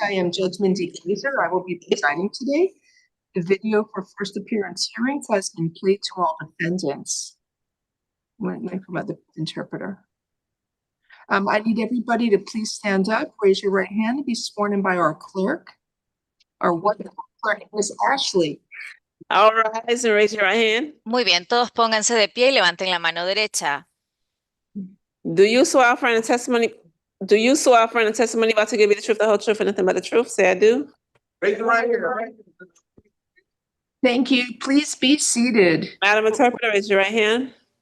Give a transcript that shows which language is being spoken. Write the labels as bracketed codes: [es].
[en] I am Judge Wendy K. I will be presiding today. The video for first appearance hearings has been played to all defendants. Wait for the interpreter. I need everybody to please stand up, raise your right hand, and be sworn in by our clerk. Our wonderful clerk is Ashley. All rise and raise your right hand. [es] Muy bien, todos pónganse de pie y levanten la mano derecha. [en] Do you swear affirm the testimony? Do you swear affirm the testimony about to give you the truth, the whole truth, and nothing but the truth? Say I do. Raise your right hand. Thank you. Please be seated. Madam Interpreter, raise your right hand.